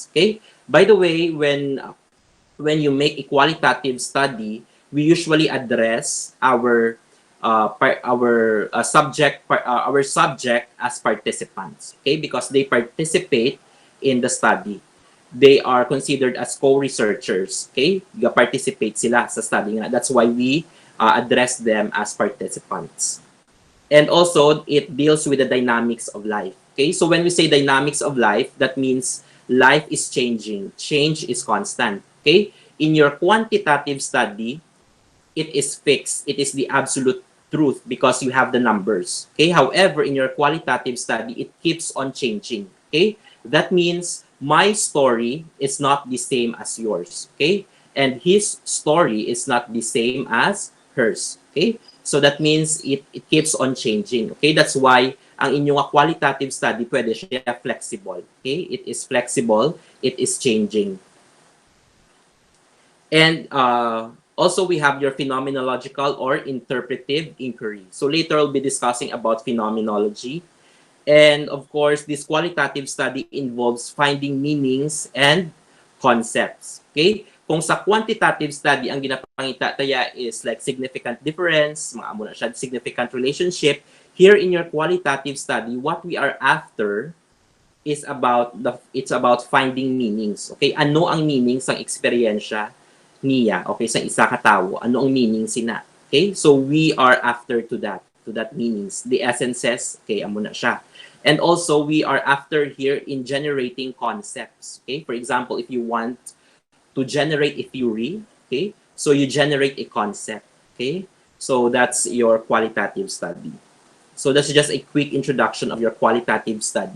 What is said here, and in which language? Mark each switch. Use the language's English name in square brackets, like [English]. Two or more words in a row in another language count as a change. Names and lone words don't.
[English] Okay, by the way, when you make a qualitative study, we usually address our subject as participants. Okay, because they participate in the study. They are considered as co-researchers. [Hiligaynon] Okay, participate sila sa study nga. [English] That's why we address them as participants. And also, it deals with the dynamics of life. Okay, so when we say dynamics of life, that means life is changing. Change is constant. Okay, in your quantitative study, it is fixed. It is the absolute truth because you have the numbers. Okay, however, in your qualitative study, it keeps on changing. Okay, that means my story is not the same as yours. Okay, and his story is not the same as hers. Okay, so that means it keeps on changing. Okay, that's why [Hiligaynon] ang inyong [English] qualitative study [Hiligaynon] pwede siya [English] flexible. Okay, it is flexible, it is changing. And also, we have your phenomenological or interpretive inquiry. So later, I'll be discussing about phenomenology. And of course, this qualitative study involves finding meanings and concepts. [Hiligaynon] Okay? Kung sa quantitative study, ang ginapangita taya [English] is like significant difference, [Hiligaynon] mga amo na siya, [English] significant relationship. Here in your qualitative study, what we are after is it's about finding meanings. Okay? [Hiligaynon] Ano ang meaning sa eksperyensya niya? Okay, sa isa ka tawo, ano ang meaning sina? [English] Okay? So we are after to that meanings. The essences, [Hiligaynon] okay, amo na siya. [English] And also, we are after here in generating concepts. Okay? For example, if you want to generate a theory, okay, so you generate a concept. Okay? So that's your qualitative study. So that's just a quick introduction of your qualitative study.